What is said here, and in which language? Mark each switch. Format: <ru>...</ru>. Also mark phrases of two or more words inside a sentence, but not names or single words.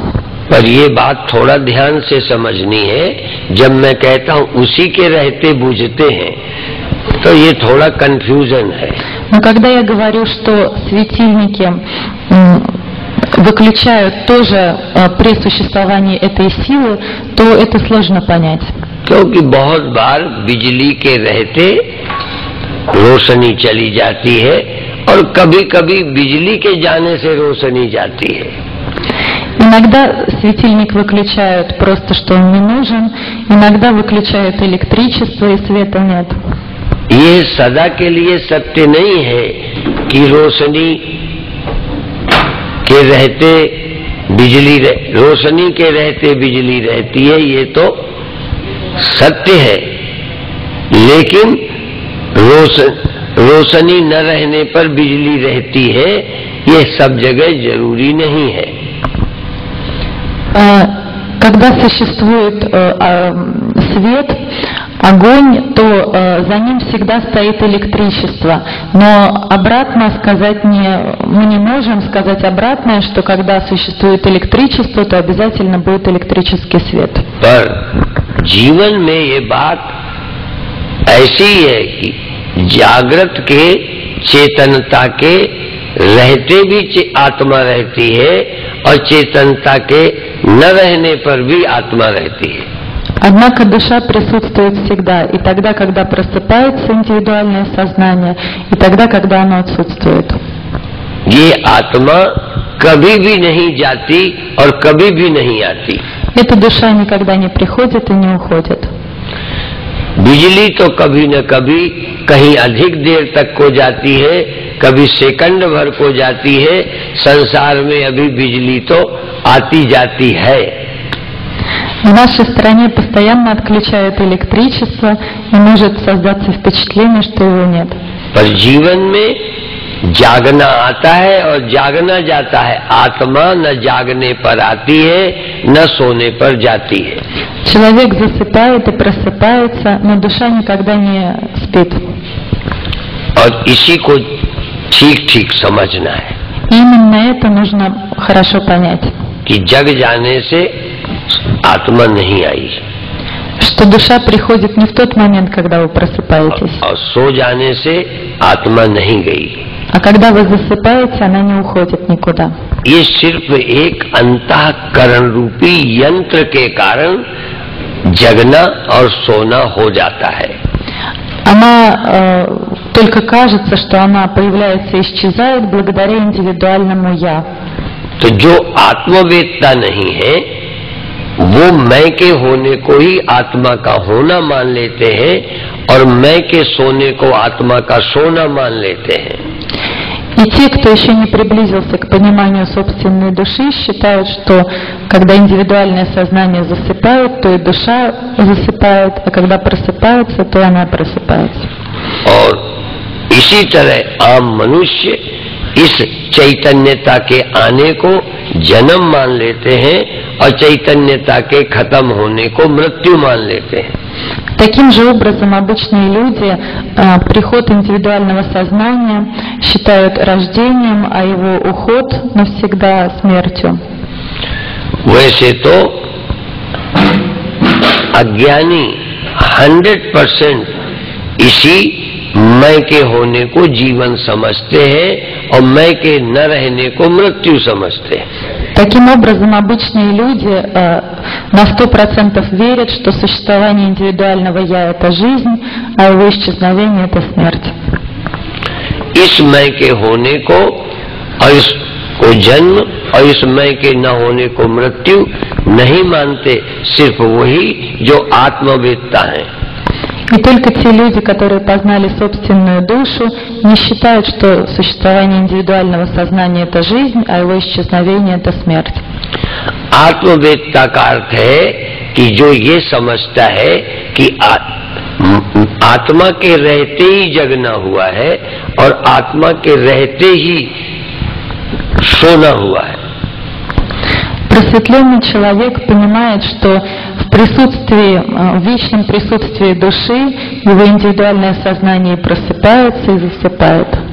<hi>पर ये बात थोड़ा ध्यान से समझनी है। जब मैं कहता हूँ उसी के रहते बुझते हैं, तो ये थोड़ा कंफ्यूजन है।</hi> <ru>Но когда я говорю, что светильники выключают тоже при существовании этой силы, то это сложно понять.</ru> <hi>क्योंकि बहुत बार बिजली के रहते रोशनी चली जाती है और कभी कभी बिजली के जाने से रोशनी जाती है।</hi> <ru>Иногда светильник выключают просто, что он не нужен, иногда выключают электричество и света нет.</ru> <hi>ये सदा के लिए सत्य नहीं है कि रोशनी के रहते रोशनी के रहते बिजली रहती है, ये तो सत्य है। लेकिन रोशनी न रहने पर बिजली रहती है, ये सब जगह जरूरी नहीं है।</hi> <ru>Когда существует свет, огонь, то за ним всегда стоит электричество. Но обратно сказать мы не можем сказать обратное, что когда существует электричество, то обязательно будет электрический свет.</ru> <hi>पर जीवन में ये बात ऐसी है कि जागृत के चेतनता के रहते भी आत्मा रहती है और चेतनता के न रहने पर भी आत्मा रहती है।</hi> <ru>Однако душа присутствует всегда, и тогда, когда просыпается индивидуальное сознание, и тогда, когда оно отсутствует.</ru> <hi>ये आत्मा कभी भी नहीं जाती और कभी भी नहीं आती।</hi> <ru>Эта душа никогда не приходит и не уходит.</ru> <hi>बिजली तो कभी न कभी कहीं अधिक देर तक को जाती है, कभी सेकंड भर को जाती है। संसार में अभी बिजली तो आती जाती है।</hi> <ru>В нашей стране постоянно отключают электричество, и может создаться впечатление, что его нет.</ru> <hi>पर जीवन में जागना आता है और जागना जाता है। आत्मा न जागने पर आती है न सोने पर जाती है।</hi> <ru>Человек засыпает и просыпается, но душа никогда не спит.</ru> <hi>और इसी को ठीक ठीक समझना है।</hi> <ru>Именно это нужно хорошо понять.</ru> <hi>कि जग जाने से आत्मा नहीं आई</hi> <ru>Что душа приходит не в тот момент, когда вы просыпаетесь,</ru> <hi>और सो जाने से आत्मा नहीं गई।</hi> <ru>а когда вы засыпаете, она не уходит никуда.</ru> <hi>ये सिर्फ एक अंतःकरण रूपी यंत्र के कारण जगना और सोना हो जाता है।</hi> <ru>Она только кажется, что она появляется и исчезает благодаря индивидуальному «я».</ru> <hi>तो जो आत्मवेदता नहीं है वो मैं के होने को ही आत्मा का होना मान लेते हैं और मैं के सोने को आत्मा का सोना मान लेते हैं।</hi> <ru>И те, кто еще не приблизился к пониманию собственной души, считают, что когда индивидуальное сознание засыпает, то и душа засыпает, а когда просыпается, то и она просыпается.</ru> <hi>और इसी तरह आम मनुष्य इस चैतन्यता के आने को जन्म मान लेते हैं और चैतन्यता के खत्म होने को मृत्यु मान लेते हैं।</hi> <ru>Таким же образом обычные люди приход индивидуального сознания считают рождением, а его уход навсегда смертью.</ru> <hi>वैसे तो अज्ञानी 100% इसी मैं के होने को जीवन समझते हैं और मैं के न रहने को मृत्यु समझते हैं।</hi> <ru>Таким образом, обычные люди на 100% верят, что существование индивидуального «я» — это жизнь, а его исчезновение — это смерть.</ru> <hi>इस मैं के होने को और इसको जन्म और इस मैं के न होने को मृत्यु नहीं मानते सिर्फ वही जो आत्मवेदता है।</hi> <ru>И только те люди, которые познали собственную душу, не считают, что существование индивидуального сознания — это жизнь, а его исчезновение — это смерть.</ru> <hi>आत्मवेदता का अर्थ है कि जो ये समझता है कि आत्मा के रहते ही जगना हुआ है और आत्मा के रहते ही सोना हुआ है।</hi> <ru>Просветленный человек понимает, что в присутствии, в вечном присутствии души его индивидуальное сознание просыпается и засыпает.</ru>